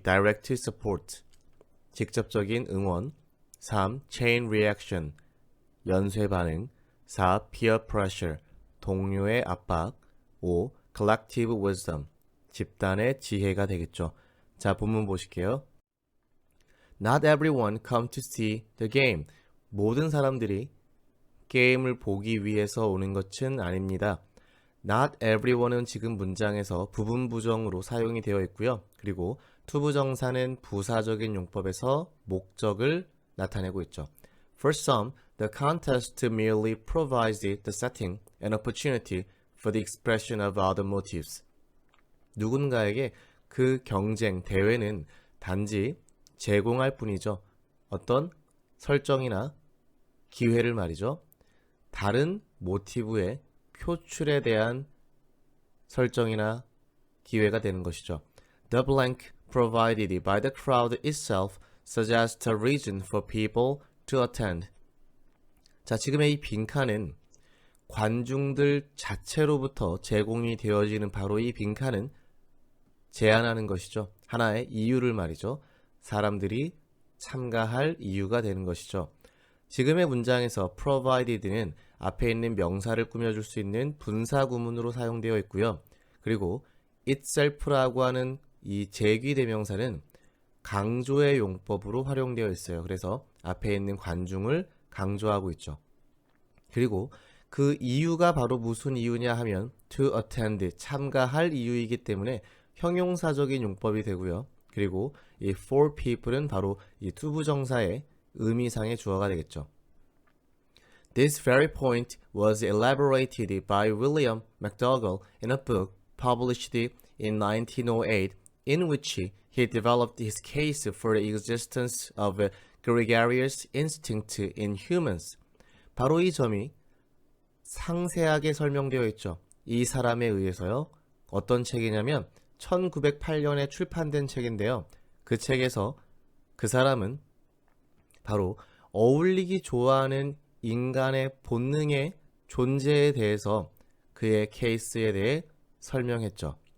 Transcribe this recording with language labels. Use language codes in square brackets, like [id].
[en] direct support, [ko] 직접적인 응원. 3. [en] chain reaction, [ko] 연쇄 반응. 4. [en] peer pressure, [ko] 동료의 압박. 5. [en] collective wisdom, [ko] 집단의 지혜가 되겠죠. 자, 본문 보실게요. [en] Not everyone come to see the game. [ko] 모든 사람들이 게임을 보기 위해서 오는 것은 아닙니다. [en] Not everyone [ko] 은 지금 문장에서 부분 부정으로 사용이 되어 있고요. 그리고 투부정사는 부사적인 용법에서 목적을 나타내고 있죠. [en] For some, the contest merely provides the setting and opportunity for the expression of other motives. [ko] 누군가에게 그 경쟁, 대회는 단지 제공할 뿐이죠. 어떤 설정이나 기회를 말이죠. 다른 모티브의 표출에 대한 설정이나 기회가 되는 것이죠. [en] The blank provided by the crowd itself suggests a reason for people to attend. [ko] 자, 지금의 이 빈칸은 관중들 자체로부터 제공이 되어지는 바로 이 빈칸은 제안하는 것이죠. 하나의 이유를 말이죠. 사람들이 참가할 이유가 되는 것이죠. 지금의 문장에서 provided는 앞에 있는 명사를 꾸며줄 수 있는 분사구문으로 사용되어 있고요. 그리고 itself라고 하는 이 제귀대명사는 강조의 용법으로 활용되어 있어요. 그래서 앞에 있는 관중을 강조하고 있죠. 그리고 그 이유가 바로 무슨 이유냐 하면 [en] to attend, [ko] 참가할 이유이기 때문에 형용사적인 용법이 되고요. 그리고 이 [en] for people [ko] 은 바로 이 투부정사의 의미상의 주어가 되겠죠. [en] This very point was elaborated by William McDougall in a book published in 1908 in which he developed his case for the existence of a gregarious instinct in humans. [ko] 바로 이 점이 상세하게 설명되어 있죠. 이 사람에 의해서요. 어떤 책이냐면 1908년에 출판된 책인데요. 그 책에서 그 사람은 바로 어울리기 좋아하는 인간의 본능의 존재에 대해서 그의 케이스에 대해 설명했죠.